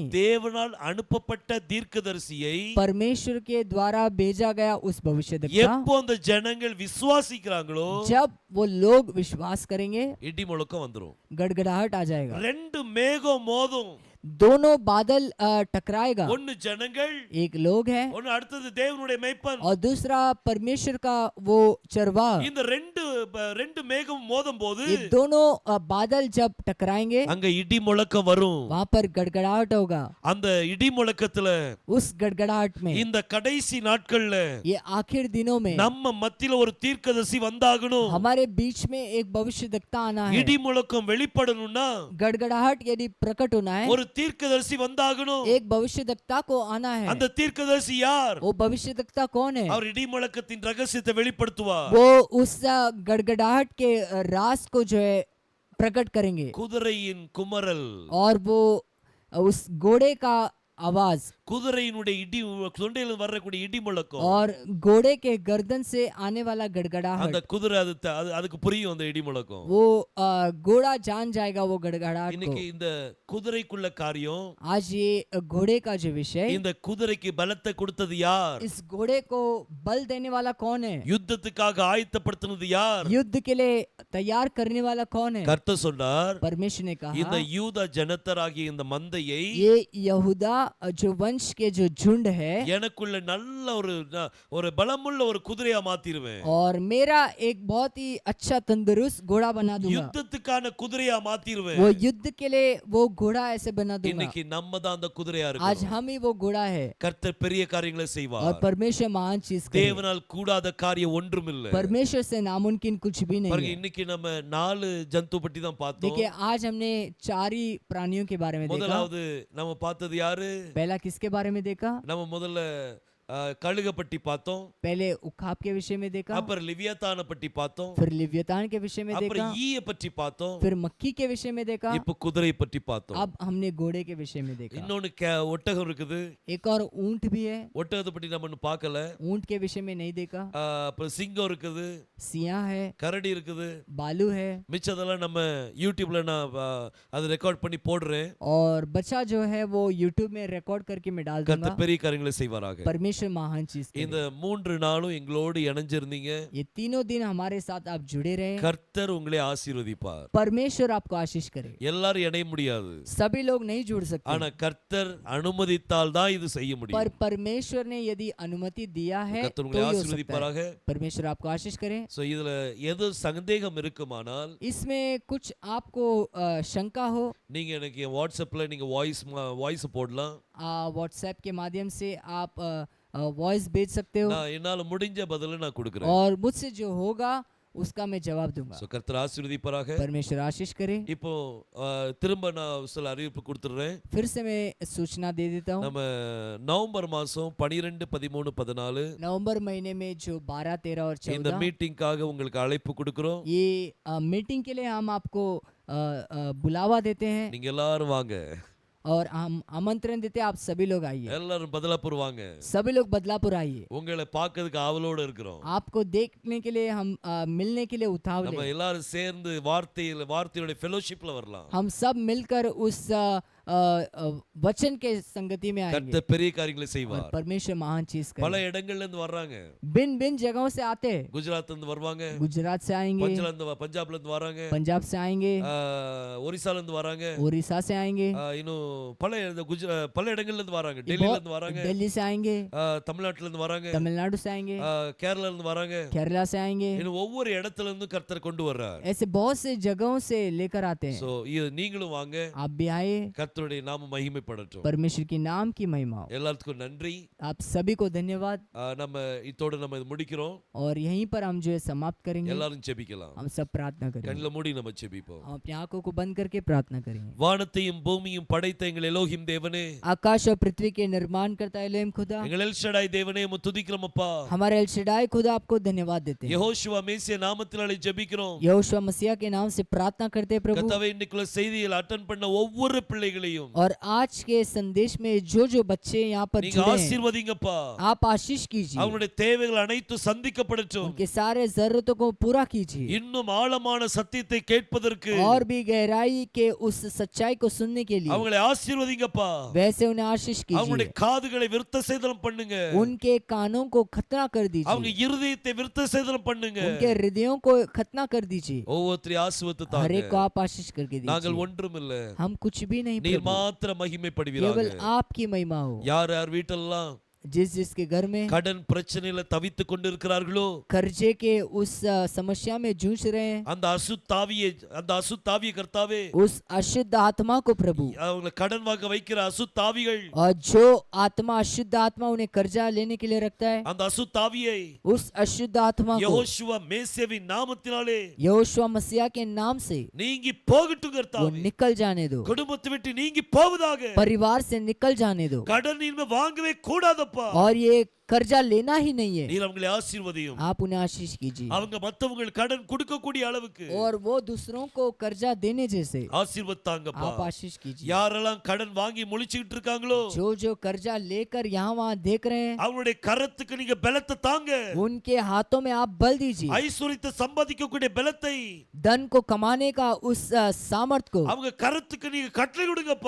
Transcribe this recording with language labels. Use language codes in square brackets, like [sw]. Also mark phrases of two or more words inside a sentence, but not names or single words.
[ta] தேவனால் அனுப்பப்பட்ட தீர்க்கதரிசியை [hi] परमेश्वर के द्वारा भेजा गया उस भविष्य दक्ता, [ta] எப்போ அந்த ஜனங்கள் விசுவாசிக்கிறாங்களோ, [hi] जब वो लोग विश्वास करेंगे [ta] இடி முழக்கம் வந்துரும். [hi] गड़गड़ाहट आ जाएगा। [ta] 2 மேகம் மோதும். [hi] दोनों बादल टकराएगा। [ta] ஒன்னு ஜனங்கள், [hi] एक लोग है [ta] ஒன்னு அடுத்தது தேவனுடைய மெய்ப்பன். [hi] और दूसरा परमेश्वर का वो चरवा। [ta] இந்த ரெண்டு மேகம் மோதும் போது [hi] ये दोनों बादल जब टकराएंगे [ta] அங்க இடி முழக்கம் வரும். [hi] वहां पर गड़गड़ाहट होगा। [ta] அந்த இடி முழக்கத்துல [hi] उस गड़गड़ाहट में [ta] இந்த கடைசி நாட்கள்ல [hi] ये आखिर दिनों में [ta] நம்ம மத்தியில ஒரு தீர்க்கதரிசி வந்தாகணும். [hi] हमारे बीच में एक भविष्य दक्ता आना है। [ta] இடி முழக்கம் வெளிப்படணும்னா [hi] गड़गड़ाहट यदि प्रकट होना है, [ta] ஒரு தீர்க்கதரிசி வந்தாகணும். [hi] एक भविष्यद्वक्ता को आना है। [ta] அந்த தீர்க்கதரிசி யார்? [hi] वो भविष्यद्वक्ता कौन है? [ta] அவர் இடிமுழக்கத்தின் ரகசியத்தை வெளிப்படுத்துவார். [hi] वो उस गड़गड़ाहट के राज को जो है प्रकट करेंगे, [ta] குதிரையின் குமரல், [hi] और वो उस घोड़े का आवाज [ta] குதிரையினுடைய இடி, தொண்டையிலிருந்து வரக்கூடிய இடி முழக்கம், [hi] और घोड़े के गर्दन से आने वाला गड़गड़ाहट, [ta] அந்த குதிரை அதுக்கு புரியும் அந்த இடி முழக்கம். [hi] वो घोड़ा जान जाएगा वो गड़गड़ाहट [ta] இன்னைக்கு [hi] को। [ta] இந்த குதிரைக்குள்ள காரியம், [hi] आज ये घोड़े का जो विषय, [ta] இந்த குதிரைக்கு பலத்தை கொடுத்தது யார்? [hi] इस घोड़े को बल देने वाला कौन है? [ta] யுத்தத்துக்காக ஆயத்தப்படுத்தினது யார்? [hi] युद्ध के लिए तैयार करने वाला कौन है? [ta] கர்த்தர் சொன்னார், [hi] परमेश्वर ने [ta] இந்த [hi] कहा [ta] யூதா ஜனத்தராகிய இந்த மந்தையை [hi] ये यहूदा जो वंश के जो झुंड है, [ta] எனக்குள்ள நல்ல ஒரு பலமுள்ள ஒரு குதிரையா மாத்திருவேன். [hi] और मेरा एक बहुत ही अच्छा तंदुरुस्त घोड़ा बना दूंगा। [ta] யுத்தத்துக்கான குதிரையா மாத்திருவேன். [hi] वो युद्ध के लिए वो घोड़ा ऐसे बना दूंगा। [ta] இன்னைக்கு நம்ம தான் அந்த குதிரையா [hi] आज [ta] இருக்கோம். [hi] हम ही वो घोड़ा है, [ta] கர்த்தர் பெரிய காரியங்களை [hi] और [ta] செய்வார். [hi] परमेश्वर महान चीज करे। [ta] தேவனால் கூடாத காரியம் ஒன்றுமில்லை. [hi] परमेश्वर से नामुमकिन कुछ भी नहीं [ta] பாருங்க, [hi] है। [ta] இன்னைக்கு நம்ம 4 ஜந்து பற்றி தான் பார்த்தோம். [hi] देखिए आज हमने 4 ही प्राणियों के बारे में देखा। [ta] முதலாவது நம்ம பார்த்தது யாரு? [hi] पहला किसके बारे में देखा? [ta] நம்ம முதல்ல கழுக பற்றி பார்த்தோம். [hi] पहले उखाब के विषय में देखा, [ta] அப்புறம் லிவியத்தான பற்றி பார்த்தோம். [hi] फिर लिव्यतान के विषय में देखा, [ta] அப்புறம் ஈய பற்றி பார்த்தோம். [hi] फिर मक्खी के विषय में देखा, [ta] இப்போ குதிரை பற்றி பார்த்தோம். [hi] अब हमने घोड़े के विषय में देखा। [ta] இன்னொன்னு ஒட்டகம் இருக்குது. [hi] एक और ऊंट भी है, [ta] ஒட்டகத்தை பற்றி நம்ம இன்னும் பார்க்கல. [hi] ऊंट के विषय में नहीं देखा। [ta] அப்புறம் சிங்கம் இருக்குது, [hi] सियाह है, [ta] கரடி இருக்குது. [hi] बालू है, [ta] மிச்சதெல்லாம் நம்ம யூடியூப்ல நான் அதை ரெக்கார்ட் பண்ணி போடுறேன். [hi] और बच्चा जो है वो यूट्यूब में रिकॉर्ड करके मैं डाल दूंगा। [ta] கர்த்தர் பெரிய காரியங்களை செய்வாராக. [hi] परमेश्वर महान चीज करे। [ta] இந்த 3 நாளும் எங்களோடு இணைஞ்சிருந்தீங்க. [hi] ये तीनों दिन हमारे साथ आप जुड़े रहे। [ta] கர்த்தர் உங்களை ஆசீர்வதிப்பார். [hi] परमेश्वर आपको आशीष करे। [ta] எல்லாரும் இணைய முடியாது, [hi] सभी लोग नहीं जुड़ सकते, [ta] ஆனா கர்த்தர் அனுமதித்தால் தான் இது செய்ய [hi] पर [ta] முடியும். [hi] परमेश्वर ने यदि अनुमति दिया है [ta] கர்த்தர் [hi] तो [ta] உங்களை [hi] ही हो सकता [ta] ஆசீர்வதிப்பாராக. [hi] है। परमेश्वर आपको आशीष करे। [ta] சோ இதுல எது சந்தேகம் இருக்குமானால் [hi] इसमें कुछ आपको शंका हो, [ta] நீங்க எனக்கு வாட்ஸ்அப்ல நீங்க வாய்ஸ் போடலாம். [hi] व्हाट्सएप के माध्यम से आप वॉइस भेज सकते हो, [ta] நான் என்னால முடிஞ்ச பதில நான் கொடுக்கிறேன். [hi] और मुझसे जो होगा उसका मैं जवाब दूंगा। [ta] சோ கர்த்தர் ஆசீர்வதிப்பாராக. [hi] परमेश्वर आशीष करे। [ta] இப்போ திரும்ப நான் சில அறிவிப்பு கொடுத்துறேன். [hi] फिर से मैं सूचना दे देता हूँ। [ta] நம்ம நவம்பர் மாசம் 12, 13, 14 [hi] नवंबर महीने में जो 12, 13 और [ta] இந்த [hi] 14 [ta] மீட்டிங்காக உங்களுக்கு அழைப்பு கொடுக்கிறோம். [hi] ये मीटिंग के लिए हम आपको बुलावा देते हैं, [ta] நீங்க எல்லாரும் வாங்க, [hi] और हम आमंत्रण देते हैं, आप सभी लोग आइए। [ta] எல்லாரும் बदलापुर வாங்க. [hi] सभी लोग बदलापुर आइए। [ta] உங்களை பார்க்கிறதுக்கு ஆவலோட இருக்கிறோம். [hi] आपको देखने के लिए हम मिलने के लिए उतावले [ta] நம்ம [hi] हैं। [ta] எல்லாரும் சேர்ந்து வார்த்தையோட ஃபெலோஷிப்ல வரலாம். [hi] हम सब मिलकर उस वचन के संगति में आएंगे, [ta] கர்த்தர் பெரிய காரியங்களை [hi] और [ta] செய்வார். [hi] परमेश्वर महान चीज [ta] பல [hi] करे। [ta] இடங்கள்ல இருந்து வர்றாங்க. [hi] भिन्न भिन्न जगहों से आते हैं। [ta] குஜராத்ல இருந்து வருவாங்க, [hi] गुजरात से आएंगे, [ta] பஞ்சாப்ல இருந்து வராங்க, [hi] पंजाब से आएंगे, [ta] ஒரிசால இருந்து வராங்க, [hi] उड़ीसा से आएंगे, [ta] இன்னும் பல இடங்கள்ல இருந்து வராங்க. டெல்லில இருந்து வராங்க, [hi] दिल्ली से आएंगे, [ta] தமிழ்நாட்டுல இருந்து வராங்க, [hi] तमिलनाडु से आएंगे, [ta] கேரளால இருந்து வராங்க. [hi] केरला से आएंगे। [ta] இன்னும் ஒவ்வொரு இடத்துல இருந்து கர்த்தர் கொண்டு வர்றார். [hi] ऐसे बहुत से जगहों से लेकर आते हैं। [ta] சோ நீங்களும் வாங்க, [hi] आप भी आए, [ta] கர்த்தருடைய நாமம் மகிமைப்படட்டும். [hi] परमेश्वर की नाम की महिमा हो। [ta] எல்லாத்துக்கும் நன்றி. [hi] आप सभी को धन्यवाद, [ta] நம்ம இதோட நம்ம இது முடிக்கிறோம். [hi] और यहीं पर हम जो है समाप्त करेंगे। [ta] எல்லாரும் ஜெபிக்கலாம். [hi] हम सब प्रार्थना करेंगे, [ta] கண்ணில மூடி நம்ம ஜெபிப்போம். [hi] हम अपनी आंखों को बंद करके प्रार्थना करेंगे। [ta] வானத்தையும் பூமியும் படைத்த எங்கள் எலோஹிம் தேவனே, [hi] आकाश और पृथ्वी के निर्माण करता एलोहिम खुदा, [ta] எங்கள் எல் ஷடாய் தேவனே, உம்மை துதிக்கிறோம் அப்பா. [hi] हमारे एल शडाई खुदा आपको धन्यवाद देते हैं। [ta] யெகோஷுவா மேசியா நாமத்தினாலே ஜெபிக்கிறோம். [hi] यहोशुआ मसीह के नाम से प्रार्थना करते हैं प्रभु, [ta] கர்த்தாவே, இன்னைக்குள்ள செய்தியில் அட்டெண்ட் பண்ண ஒவ்வொரு பிள்ளைகளையும் [hi] और आज के संदेश में जो जो बच्चे यहाँ पर [ta] நீங்க [hi] जुड़े हैं, [ta] ஆசீர்வதிங்கப்பா. [hi] आप आशीष कीजिए, [ta] அவங்களுடைய தேவைகள் அனைத்தும் சந்திக்கப்படட்டும். [hi] उनके सारे जरूरतों को पूरा कीजिए, [ta] இன்னும் ஆழமான சத்தியத்தை கேட்பதற்கு [hi] और भी गहराई के उस सच्चाई को सुनने के लिए [ta] அவங்களை ஆசீர்வதிங்கப்பா. [hi] वैसे उन्हें आशीष [ta] அவங்களுடைய [hi] कीजिए, [ta] காதுகளை விருத்த சேதனம் பண்ணுங்க. [hi] उनके कानों को खतना कर [ta] அவங்க [hi] दीजिए, [ta] இருதயத்தை விருத்த சேதனம் பண்ணுங்க. [hi] उनके हृदयों को खतना कर दीजिए, [ta] ஒவ்வொருத்தரையும் ஆசீர்வதித்து [hi] हर एक को [ta] தாங்க. [hi] आप आशीष करके [ta] நாங்கள் [hi] दीजिए। [ta] ஒன்றுமில்ல, [hi] हम कुछ भी नहीं [ta] நீர் [hi] प्रभु, [ta] மாத்திரம் மகிமைப்படுவீராக. [hi] केवल आपकी महिमा हो। [ta] யார் யார் வீட்டெல்லாம் [hi] जिस जिसके घर में [ta] கடன் பிரச்சனையில தவித்துக் கொண்டிருக்கிறார்களோ [hi] कर्जे के उस समस्या में जूझ रहे हैं, [ta] அந்த அசுத்தாவியை கர்த்தாவே, [hi] उस अशुद्ध आत्मा को प्रभु, [ta] அவங்களை கடன் வாங்க வைக்கிற அசுத்தாவிகள், [hi] और जो आत्मा अशुद्ध आत्मा उन्हें कर्जा लेने के लिए रखता है, [ta] அந்த அசுத்தாவியை [hi] उस अशुद्ध आत्मा को [ta] யெகோஷுவா மேசேவின் நாமத்தினாலே [hi] यहोशुआ मसीहा के नाम से [ta] நீங்கி போகட்டும் [hi] वो [ta] கர்த்தாவே. [hi] निकल जाने दो, [ta] குடும்பத்தை விட்டு நீங்கி போவதாக. [hi] परिवार से निकल जाने दो, [ta] கடன் இனிமே வாங்கவே கூடாதப்பா. [hi] और ये कर्जा लेना ही नहीं है। [ta] நீர் அவங்களை ஆசீர்வதியும். [hi] आप उन्हें आशीष कीजिए [ta] அவங்க மத்தவங்க கடன் கொடுக்கக்கூடிய அளவுக்கு [hi] और वो दूसरों को कर्जा देने जैसे [ta] ஆசீர்வதித்தாங்கப்பா. [hi] आप आशीष कीजिए। [ta] யாரெல்லாம் கடன் வாங்கி முழிச்சிட்டு இருக்காங்களோ [hi] जो जो कर्जा लेकर यहाँ वहाँ देख रहे हैं, [ta] அவங்களுடைய கரத்துக்கு நீங்க பலத்தை தாங்க. [hi] उनके हाथों में आप बल दीजिए, [ta] ஐஸ்வரியத்தை சம்பாதிக்கக்கூடிய பலத்தை [hi] धन को कमाने का उस सामर्थ को [ta] அவங்க கரத்துக்கு நீங்க கட்டளை கொடுங்கப்பா.